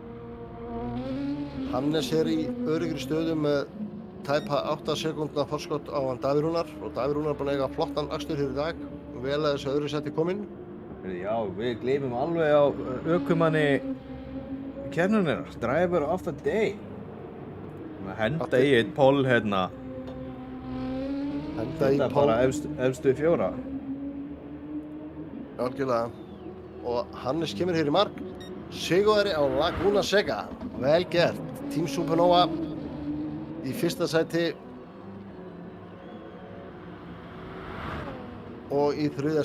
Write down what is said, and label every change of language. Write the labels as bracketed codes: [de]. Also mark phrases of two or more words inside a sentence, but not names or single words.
[is] Hannes er í öruggri stöðu með tæpa 8 sekúndna forskot á hann Davíð Rúnar og Davíð Rúnar er búinn að eiga flottan akstur hér í dag. Vel að þessu öðru seti kominn. Já, við gleymum alveg á ökumanni keppninnar, [en] driver of the day. [is] Að henda í eitt poll hérna. Henda í Þetta poll. bara efstu 4. Algjörlega. Og Hannes kemur hér í mark. Sigurvegari á Laguna Seca. Vel gert. Team Supernova í fyrsta sæti og í 3.